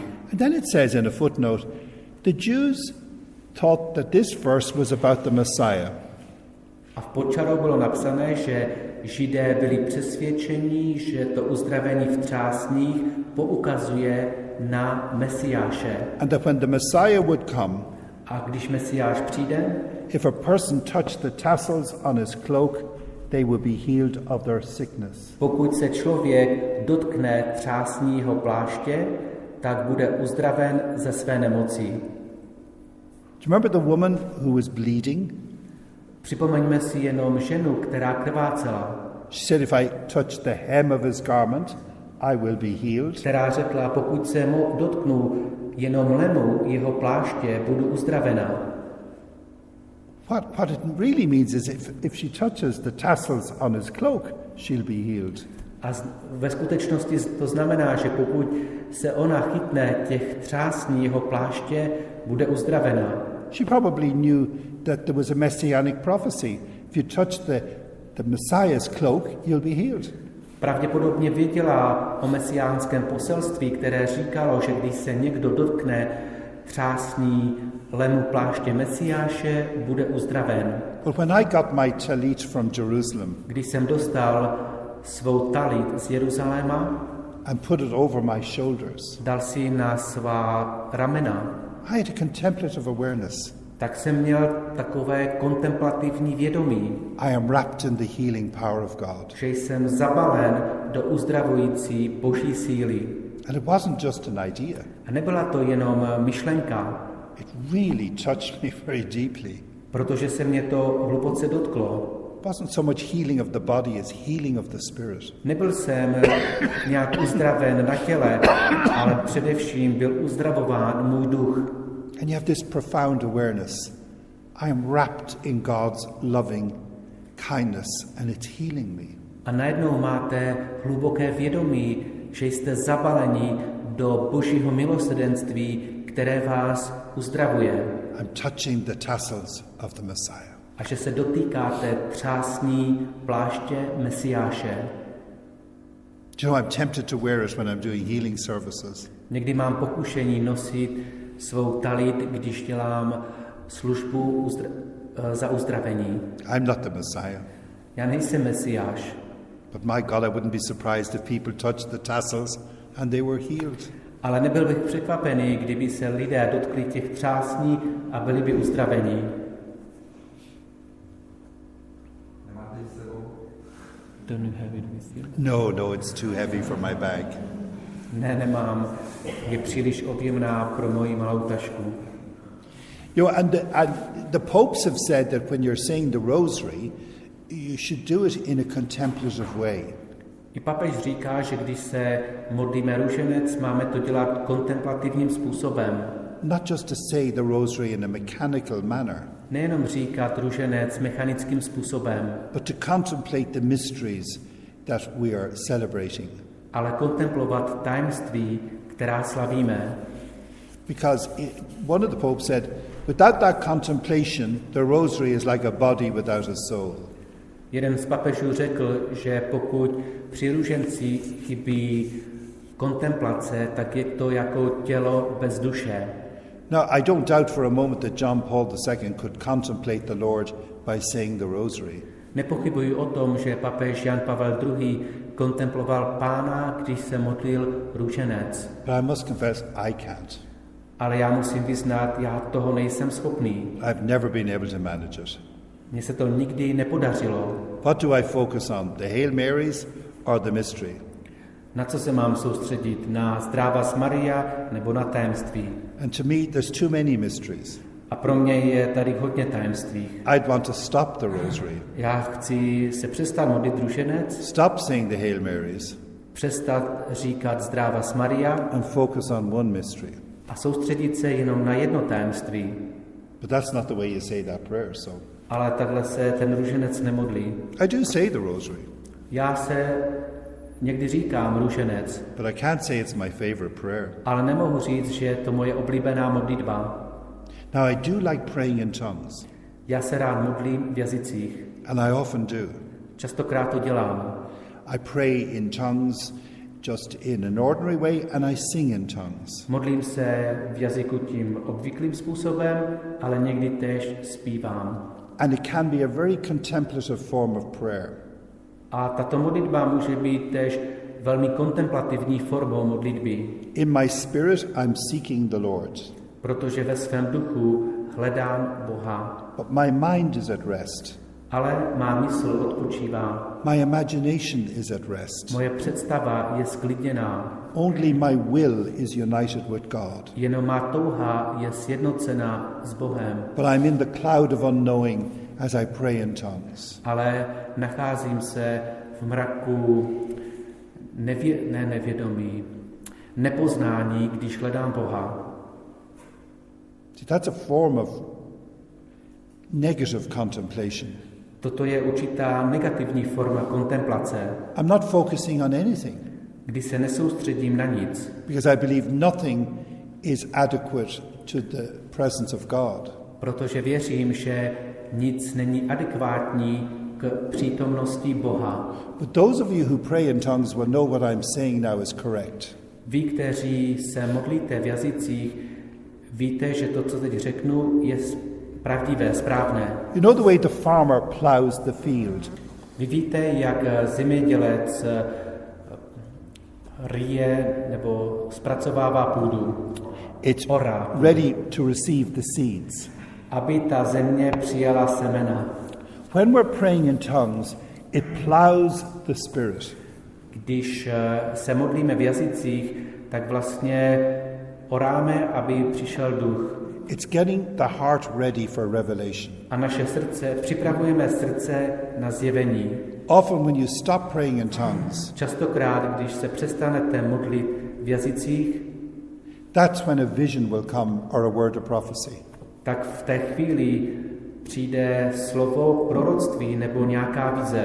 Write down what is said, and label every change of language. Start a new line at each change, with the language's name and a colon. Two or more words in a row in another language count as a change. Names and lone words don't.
English: And then it says in a footnote, the Jews thought that this verse was about the Messiah.
Czech: A v podčarou bylo napsané, že Židé byli přesvědčeni, že to uzdravení v třásních poukazuje na Mesiáše.
English: And that when the Messiah would come,
Czech: a když Mesiáš přijde,
English: if a person touched the tassels on his cloak, they will be healed of their sickness.
Czech: Pokud se člověk dotkne třásního pláště, tak bude uzdraven ze své nemoci.
English: Do you remember the woman who was bleeding?
Czech: Připomeňme si jenom ženu, která krvácela.
English: She said, if I touch the hem of his garment, I will be healed.
Czech: Která řekla, pokud se mu dotknu jenom lemu jeho pláště, budu uzdravena.
English: What it really means is if she touches the tassels on his cloak, she'll be healed.
Czech: A ve skutečnosti to znamená, že pokud se ona chytne těch třásní jeho pláště, bude uzdravena.
English: She probably knew that there was a messianic prophecy. If you touch the Messiah's cloak, you'll be healed.
Czech: Pravděpodobně věděla o mesiánském poselství, které říkalo, že když se někdo dotkne třásní lemu pláště Mesiáše, bude uzdraven.
English: But when I got my talit from Jerusalem,
Czech: když jsem dostal svou talit z Jeruzaléma
English: and put it over my shoulders,
Czech: dal si na svá ramena,
English: I had a contemplative awareness.
Czech: Tak jsem měl takové kontemplativní vědomí.
English: I am wrapped in the healing power of God.
Czech: Že jsem zabalen do uzdravující Boží síly.
English: And it wasn't just an idea.
Czech: A nebyla to jenom myšlenka.
English: It really touched me very deeply.
Czech: Protože se mě to hluboce dotklo.
English: It wasn't so much healing of the body as healing of the spirit.
Czech: Nebyl jsem nějak uzdraven na těle, ale především byl uzdravován můj duch.
English: And you have this profound awareness. I am wrapped in God's loving kindness and it's healing me.
Czech: A najednou máte hluboké vědomí, že jste zabaleni do Božího milosrdenství, které vás uzdravuje.
English: I'm touching the tassels of the Messiah.
Czech: A že se dotýkáte třásní pláště Mesiáše.
English: You know, I'm tempted to wear it when I'm doing healing services.
Czech: Někdy mám pokušení nosit svou talit, když dělám službu za uzdravení.
English: I'm not the Messiah.
Czech: Já nejsem Mesiáš.
English: But my God, I wouldn't be surprised if people touched the tassels and they were healed.
Czech: Ale nebyl bych překvapený, kdyby se lidé dotkli těch třásní a byli by uzdraveni.
English: Don't you have it with you? No, it's too heavy for my bag.
Czech: Ne, nemám. Je příliš objemná pro moji malou tašku.
English: You know, and the popes have said that when you're saying the rosary, you should do it in a contemplative way.
Czech: I papež říká, že když se modlíme růženec, máme to dělat kontemplativním způsobem.
English: Not just to say the rosary in a mechanical manner.
Czech: Nejenom říkat růženec mechanickým způsobem,
English: but to contemplate the mysteries that we are celebrating.
Czech: Ale kontemplovat tajemství, která slavíme.
English: Because one of the popes said, without that contemplation, the rosary is like a body without a soul.
Czech: Jeden z papežů řekl, že pokud při růženci chybí kontemplace, tak je to jako tělo bez duše.
English: Now, I don't doubt for a moment that John Paul II could contemplate the Lord by saying the rosary.
Czech: Nepochybuji o tom, že papež Jan Pavel II. Kontemploval Pána, když se modlil růženec.
English: But I must confess, I can't.
Czech: Ale já musím vyznat, já toho nejsem schopný.
English: I've never been able to manage it.
Czech: Mně se to nikdy nepodařilo.
English: What do I focus on? The Hail Marys or the mystery?
Czech: Na co se mám soustředit? Na Zdravas Maria nebo na tajemství?
English: And to me, there's too many mysteries.
Czech: A pro mě je tady hodně tajemství.
English: I'd want to stop the rosary.
Czech: Já chci se přestat modlit růženec.
English: Stop saying the Hail Marys.
Czech: Přestat říkat Zdravas Maria.
English: And focus on one mystery.
Czech: A soustředit se jenom na jedno tajemství.
English: But that's not the way you say that prayer, so.
Czech: Ale takhle se ten růženec nemodlí.
English: I do say the rosary.
Czech: Já se někdy říkám růženec.
English: But I can't say it's my favorite prayer.
Czech: Ale nemohu říct, že je to moje oblíbená modlitba.
English: Now I do like praying in tongues.
Czech: Já se rád modlím v jazycích.
English: And I often do.
Czech: Častokrát to dělám.
English: I pray in tongues just in an ordinary way and I sing in tongues.
Czech: Modlím se v jazyku tím obvyklým způsobem, ale někdy též zpívám.
English: And it can be a very contemplative form of prayer.
Czech: A tato modlitba může být též velmi kontemplativní formou modlitby.
English: In my spirit I'm seeking the Lord.
Czech: Protože ve svém duchu hledám Boha.
English: But my mind is at rest.
Czech: Ale má mysl odpočívá.
English: My imagination is at rest.
Czech: Moje představa je sklidněná.
English: Only my will is united with God.
Czech: Jenom má touha je sjednocena s Bohem.
English: But I'm in the cloud of unknowing as I pray in tongues.
Czech: Ale nacházím se v mraku nevědomí, nepoznání, když hledám Boha.
English: See, that's a form of negative contemplation.
Czech: Toto je určitá negativní forma kontemplace.
English: I'm not focusing on anything.
Czech: Kdy se nesoustředím na nic.
English: Because I believe nothing is adequate to the presence of God.
Czech: Protože věřím, že nic není adekvátní k přítomnosti Boha.
English: But those of you who pray in tongues will know what I'm saying now is correct.
Czech: Vy, kteří se modlíte v jazycích, víte, že to, co teď řeknu, je pravdivé, správné.
English: You know the way the farmer plows the field.
Czech: Vy víte, jak zemědělec rýje nebo zpracovává půdu.
English: It's
Czech: orá,
English: ready to receive the seeds.
Czech: Aby ta země přijala semena.
English: When we're praying in tongues, it plows the spirit.
Czech: Když se modlíme v jazycích, tak vlastně oráme, aby přišel duch.
English: It's getting the heart ready for revelation.
Czech: A naše srdce, připravujeme srdce na zjevení.
English: Often when you stop praying in tongues,
Czech: častokrát, když se přestanete modlit v jazycích,
English: that's when a vision will come or a word of prophecy.
Czech: Tak v té chvíli přijde slovo proroctví nebo nějaká vize.